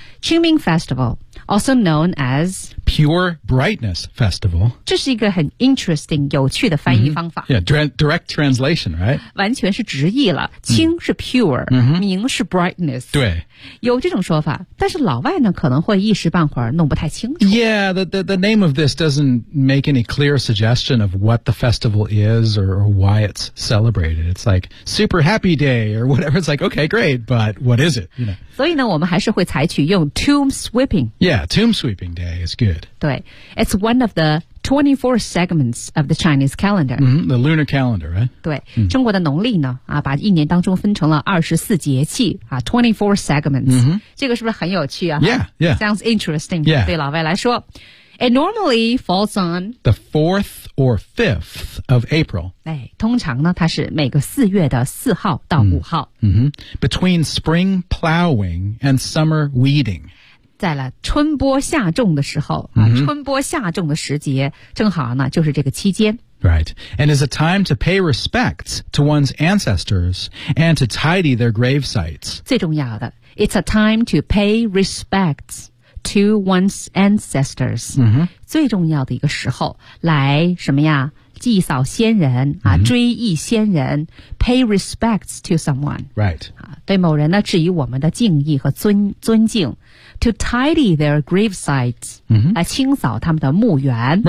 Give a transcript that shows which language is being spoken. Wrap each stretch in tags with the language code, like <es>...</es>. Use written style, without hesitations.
<en>Qingming Festival, also known as Pure Brightness Festival.</en> <zh>这是一个很 interesting, 有趣的翻译方法。</zh> <en>Direct translation, right?</en> <zh>完全是直译了。清是 pure, 明是 brightness. 对。有这种说法，但是老外呢，可能会一时半会儿弄不太清楚。</zh> <en>Yeah, the name of this doesn't make any clear suggestion of what the festival is or why it's celebrated. It's like super happy day or whatever. It's like, okay, great, but what is it? You know?</en> <zh>所以呢，我们还是会采取用 tomb sweeping.</zh> <en>Yeah, tomb sweeping day is good. 对 ,it's one of the 24 segments of the Chinese calendar.、 The lunar calendar, right?</en> <zh>对、中国的农历呢、把一年当中分成了24节气、24 segments.、这个是不是很有趣啊</zh> <en>Sounds interesting,、</en> <zh>对老外来说。</zh> <en>It normally falls on the 4th or 5th of April.</en> <zh>哎，通常呢，它是每个四月的四号到五号。</zh> <en>Between spring plowing and summer weeding.</en> <zh>在了春播夏种的时候、春播夏种的时节，正好呢，就是这个期间。</zh> <en>Right. And is a time to pay respects to one's ancestors and to tidy their grave sites.</en> <zh>最重要的</zh> <en>,it's a time to pay respects. To one's ancestors、</en> <zh>最重要的一个时候来什么呀祭扫先人、追忆先人</zh> <en>pay respects to someone、</en> <zh>对某人呢致以我们的敬意和 尊敬</zh> <en>to tidy their grave sites、</en> <zh>来清扫他们的墓园</zh>